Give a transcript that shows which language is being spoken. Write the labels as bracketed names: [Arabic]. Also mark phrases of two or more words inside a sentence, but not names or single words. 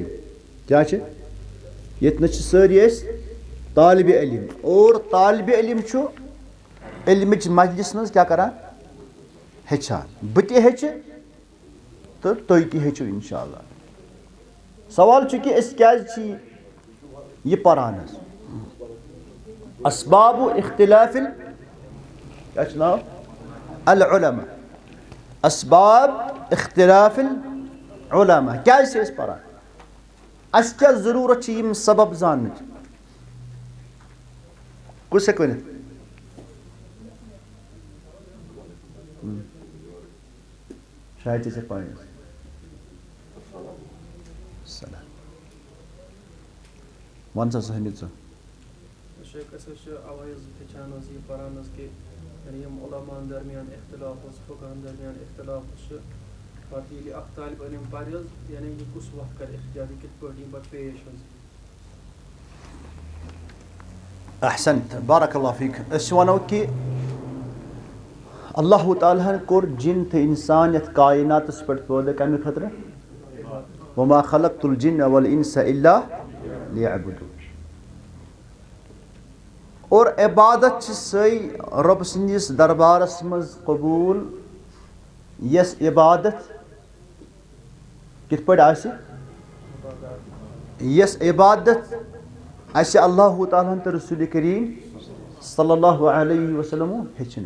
[Kashmiri] کیاہ چھِ ییٚتنس چھِ سٲری أسۍ طالبہِ علم، اور طالبہِ علم چھُ علمٕچ مجلس منٛز کیاہ کران؟ ہیٚچھان. بہٕ تہِ ہیٚچھِ تہٕ تُہۍ تہِ ہیٚچھِو [Arabic] انشاء اللہ. [Kashmiri] سوال چھُ کہِ أسۍ کیازِ چھِ یہِ پران حظ؟ [Arabic] اسباب اختلاف [Kashmiri] کیاہ چھُ ناو؟ [Arabic] العلماء. اسباب اختلاف العلماء. [Kashmiri] کیازِ چھِ أسۍ پران؟ اَسہِ کیاہ ضروٗرت چھِ یِم سبب زاننٕچ؟ کُس ہیٚکہِ ؤنِتھ؟ شاید ژےٚ چھےٚ پاے. وَن سا حمید صٲب. شیخ أسۍ حظ چھِ اَوَے حظ ہیٚچھان حظ یہِ پَران حظ کہِ یِم علماہَن درمیان اختلاف اوس، فقہَن درمیان اختلاف چھُ، پَتہٕ ییٚلہِ اکھ طالب علم پَرِ حظ یعنی یہِ کُس وقت کَرِ اختیار، یہِ کِتھ پٲٹھۍ یِم پَتہٕ پیش حظ. [Arabic] احسنت، بارک اللہ فیک. [Kashmiri] أسۍ وَنو کہِ اللہ تعالیٰ ہن کوٚر جِن تہٕ اِنسان یتھ کایناتس پٮ۪ٹھ پٲدٕ کَمہِ خٲطرٕ؟ [Arabic] وما خلقت الجن والانس الا ليعبدون. [Kashmiri] اور عبادت چھِ سۄے رۄب سٕنٛدِس دربارس منٛز قبوٗل یۄس عبادت کِتھ پٲٹھۍ آسہِ؟ یۄس عبادت اَسہِ اللہ تعالیٰ ہن تہٕ رسول کریم [Arabic] صلی اللہ علیہ وسلمو [Kashmiri] ہیٚچھنٲو.